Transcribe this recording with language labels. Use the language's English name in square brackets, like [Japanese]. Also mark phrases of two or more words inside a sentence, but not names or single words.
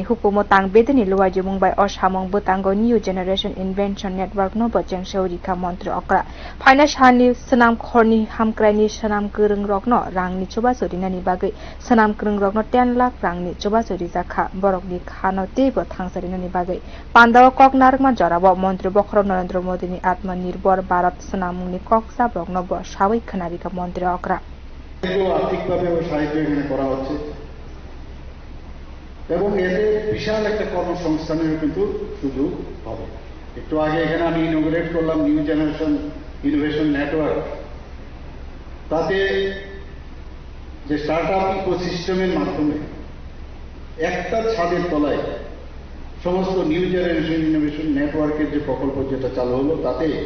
[Bodo] हुकुमो तां बेदनि लुवाइजे मुंबाइ अ सामं बोतांगो न्यू जेनेरेशन इन्वेंशन नेटवर्क नो चेंसाइ रेखा मन्त्री अखरा फाइना सानि सनाम खरनि हामक्राइनि सनाम गोरों रकनो रांनि चुबासोरिनानि बागै सनाम गोरों रकनो 10 लाख रांनि चुबासोरि जाखा बरकनि खानो तेबो थांसरिनानि बागै पान्दाव ककनारकमा जराबो मन्त्री बखर नरेन्द्र मोदीनि आत्मनिर्भर भारत सनामुनि कक्सा रकनो ब सावै खनारिका मन्त्री अखरा [Bangla] আর্থিকভাবে সাহায্য এখানে করা হচ্ছে এবং এতে বিশাল একটা কর্মসংস্থানের কিন্তু সুযোগ হবে। একটু আগে এখানে আমি ইনোগ্রেট করলাম নিউ জেনারেশন ইনোভেশন নেটওয়ার্ক। তাতে যে [English] startup ecosystem [Bangla] মাধ্যমে একটা ছাদের তলায় সমস্ত নিউ জেনারেশন ইনোভেশন নেটওয়ার্কের যে প্রকল্প যেটা চালু হলো তাতে